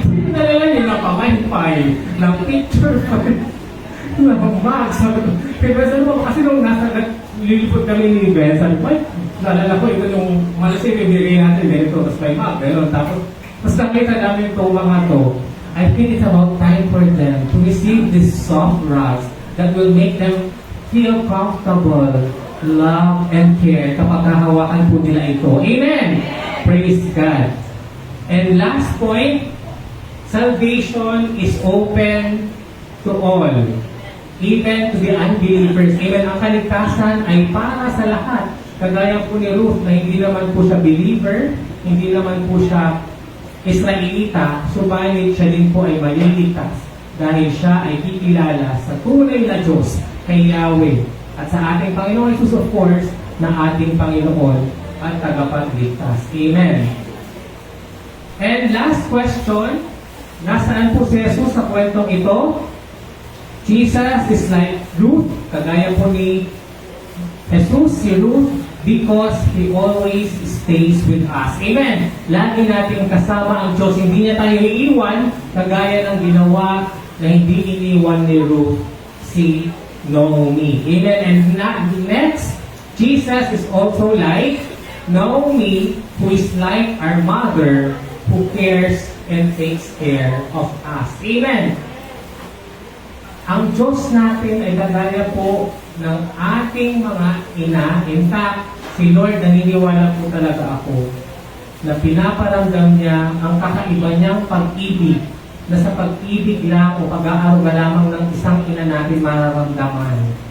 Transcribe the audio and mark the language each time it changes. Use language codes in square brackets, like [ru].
[tl] Nalala niyo na pamaypay, ng picture pa, ng bag. Sabi ko, kasi nung lilipot kami ni Ben, sabi ko, nalala ko ito yung malasing bibigay natin ganito, tapos may bag, gano'n. Tapos nakita namin ito mga to. [en] I think it's about time for them to receive this soft rugs that will make them feel comfortable, love, and care [tl] kapag hahawakan po nila ito. [en] Amen! Praise God. And last point, salvation is open to all, even to the unbelievers. Amen. [tl] Ang kaligtasan ay para sa lahat. Kagaya po ni Ruth na hindi naman po siya believer, hindi naman po siya Israelita, subalit siya din po ay maliligtas dahil siya ay kikilala sa tunay na Diyos kay Yahweh at sa ating Panginoon Jesus, [en] of course, [tl] na ating Panginoon at tagapagligtas. [en] Amen. And last question, [tl] nasaan po si Jesus sa kwentong ito? [en] Jesus is like Ruth, [tl] kagaya po ni Jesus, si Ruth, [en] because He always stays with us. Amen. [tl] Lagi nating kasama ang Diyos. Hindi niya tayo iiwan, kagaya ng ginawa na hindi iniwan ni Ruth si Naomi. [en] Amen. And next, Jesus is also like Naomi, who is like our mother, who cares and takes care of us. Amen. [tl] Ang Diyos natin ay kagaya po ng ating mga ina. [en] In fact, [tl] si Lord, naniniwala po talaga ako na pinaparamdam niya ang kakaiba niyang pag-ibig na sa pag-ibig lang o pag-aaruga lamang ng isang ina natin mararamdaman.